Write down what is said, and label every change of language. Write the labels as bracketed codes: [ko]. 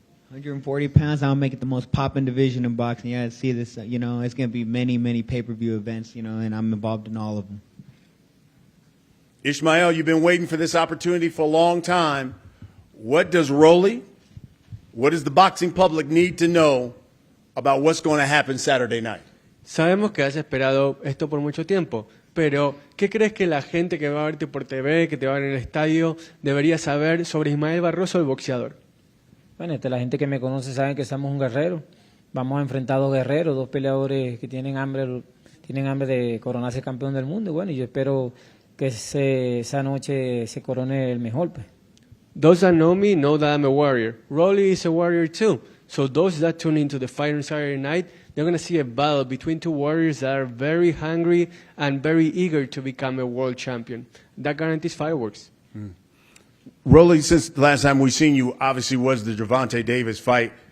[en] 140 pounds, I'll make it the most popping division in boxing. Yeah, see this, it's going to be many, many pay-per-view events, and I'm involved in all of them. Ismael, you've been waiting for this opportunity for a long time. What does Rolly, what does the boxing public need to know about what's going to happen Saturday night? [es] Sabemos que has esperado esto por mucho tiempo, pero ¿qué crees que la gente que va a verte por TV, que te va a ver en el estadio, debería saber sobre Ismael Barroso, el boxeador? Bueno, la gente que me conoce sabe que somos un guerrero. Vamos a enfrentar dos guerreros, dos peleadores que tienen hambre de coronarse campeón del mundo. Bueno, y yo espero que esa noche se corone el mejor, pues. [en] Those that know me know that I'm a warrior. Rolly is a warrior too. So those that tune into the fight on Saturday night, they're going to see a battle between two warriors that are very hungry and very eager to become a world champion. That guarantees fireworks. Rolly, since the last time we've seen you, obviously was the Gervonta Davis fight.